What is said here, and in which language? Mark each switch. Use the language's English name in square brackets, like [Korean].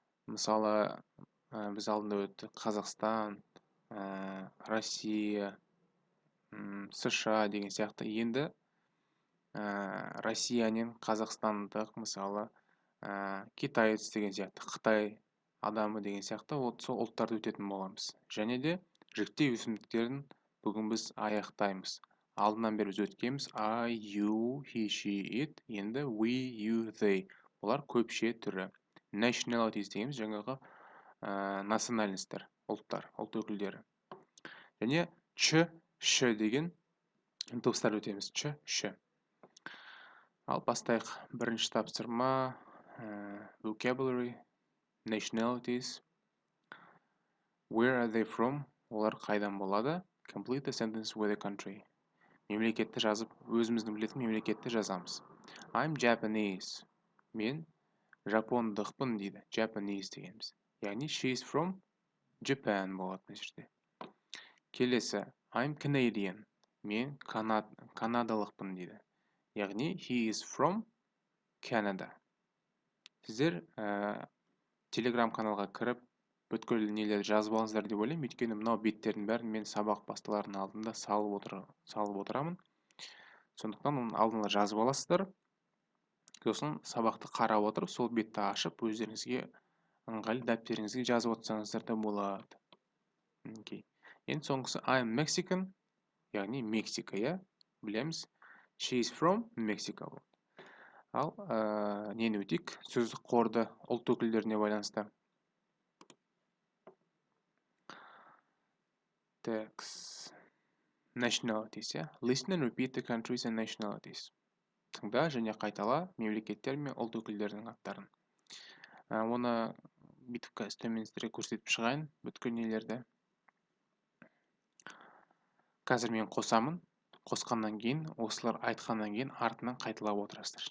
[Kazakh] Мысалы, біз алдында өттік Қазақстан, Россия, США деген сияқты. Енді Россиянен қазақстандық, мысалы китаец деген сияқты, Қытай адамы деген сияқты сол ұлттарды өтетін боламыз. Және де жіктеу өсімдіктерін бүгін біз аяқтаймыз. Алдынан бері біз өткенбіз [English] I, you, he, she, it, [Kazakh] енді [English] we, you, they. [Kazakh] Бұлар көпше түрі. Nationalities дегеніміз жаңағы национальностьтер, ұлттар, ұлт өкілдері. Және ч, ш деген дыбыстар өтеміз. Ч, ш. Ал бастайық. Бірінші тапсырма [English] vocabulary, nationalities, where are they from, [Kazakh] олар қайдан болады, [English] complete the sentence with a country. [Kazakh] Мемлекетті жазып, өзіміздің білетін мемлекетті жазамыз. [English] I'm Japanese. [Kazakh] Мен жапондықпын дейді. Japanese дегеніміз. Яғни [English] she is from Japan [Kazakh] болады бұл жерде. [English] Келесі, I'm Canadian. [Kazakh] Мен канадалықпын дейді. [English] Яғни he is from Canada. [Kazakh] Сіздер телеграм каналға кіріп, бүткіл нелерді жазып алыңыздар деп ойлаймын. Өйткені мынау беттердің бәрін мен сабақ басталардың алдында салып отырамын. Сондықтан оның алдына жазып аласыздар. Сосын сабақты қарап отырып, сол бетті ашып, өздеріңізге ыңғайлы дәптеріңізге жазып отырсаңыздар да болады. Енді соңғысы [English] I'm Mexican, [Kazakh] яғни Мексика, иә? Білеміз. [English] She is from Mexico. [Kazakh] Ал нені өтейік? Сөздік қорды ұлт өкілдеріне байланысты. [English] Text. Nationalities, yeah? Listen and repeat the countries and nationalities. [Kazakh] Тыңда және қайтала мемлекеттер мен ұлт өкілдерінің аттарын. Оны бүйтіп төменіздерге көрсетіп шығайын, бүткіл нелерді. Қазір мен қосамын. Қосқаннан кейін, осылар айтқаннан кейін артынан қайталап отырасыздар.